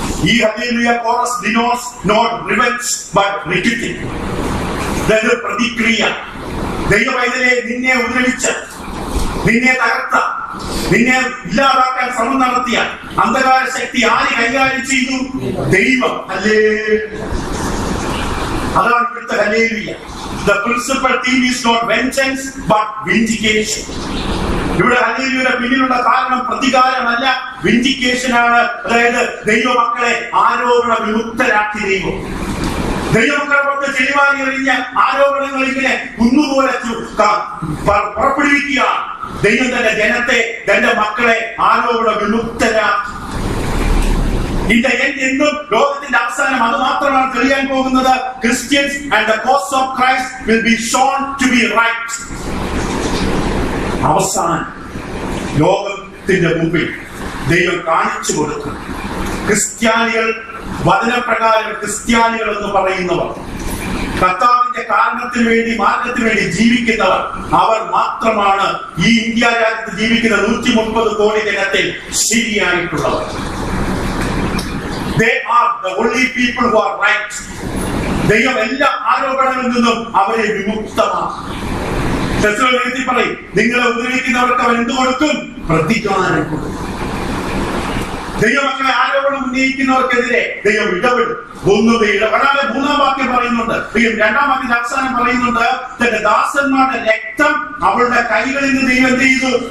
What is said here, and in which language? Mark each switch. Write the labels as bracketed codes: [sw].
[ml] ഈ hallelujah chorus [en] denotes not revenge but requital. [ml] അതായത് പ്രതിക്രിയ. ദൈവവൈദ്യരെ നിന്നെ ഉപദ്രവിച്ച, നിന്നെ തകർത്ത, നിന്നെ ഇല്ലാതാക്കാൻ ശ്രമം നടത്തിയ അന്ധകാര ശക്തി ആര് കൈകാര്യം ചെയ്തു? ദൈവം. ഹല്ലേലൂയ. അതാണ് ഇവിടുത്തെ hallelujah. [en] The principal theme is not vengeance but vindication. [ml] ഇവിടെ ഹല്ലേലൂയയുടെ പിന്നിലുള്ള കാരണം പ്രതികാരമല്ല, വിൻഡിക്കേഷൻ ആണ്. അതായത് ദൈവമക്കളെ ആരോപണ വിമുക്തരാക്കി ദൈവം. ദൈവമക്കളെ പുറത്ത് ചെളിവാരി എറിഞ്ഞ ആരോപണങ്ങൾ ഇങ്ങനെ കുന്നുപോലെ പുറപ്പെടുവിക്കുകയാണ്. ദൈവം തന്റെ ജനത്തെ, തന്റെ മക്കളെ ആരോപണ വിമുക്തരാക്കി. എന്നും ലോകത്തിന്റെ അവസാനം അത് മാത്രമാണ് തെളിയാൻ പോകുന്നത്. [en] Christians and the cause of Christ will be shown to be right. [ml] അവസാനം ലോകത്തിന്റെ മുമ്പിൽ ദൈവം കാണിച്ചു കൊടുക്കും. ക്രിസ്ത്യാനികൾ, വചനപ്രകാരം ക്രിസ്ത്യാനികൾ എന്ന് പറയുന്നവർ, കർത്താവിന്റെ കാരണത്തിന് വേണ്ടി, മാർഗത്തിന് വേണ്ടി ജീവിക്കുന്നവർ, അവർ മാത്രമാണ് ഈ ഇന്ത്യ രാജ്യത്ത് ജീവിക്കുന്ന 130 കോടി ജനത്തിൽ ശരിയായിട്ടുള്ളവർ. [en] They are the only people who are right. [ml] ദൈവം എല്ലാ ആരോപണങ്ങളിൽ നിന്നും അവരെ വിമുക്തമാക്കും. പറയും, നിങ്ങളെ ഉപദ്രവിക്കുന്നവർക്ക് അവൻ എന്ത് കൊടുക്കും? പ്രതികാരം കൊടുക്കും. ദൈവമക്കളെ ആരോപണം ഉന്നയിക്കുന്നവർക്കെതിരെ ദൈവം ഇടപെടും. ഒരാളെ 3-ാം വാക്യം പറയുന്നുണ്ട്, 2-ാം വാക്യത്തിന്റെ അവസാനം പറയുന്നുണ്ട്, തന്റെ ദാസന്മാരുടെ രക്തം അവളുടെ കൈകളിൽ നിന്ന് ദൈവം എന്ത് ചെയ്തു?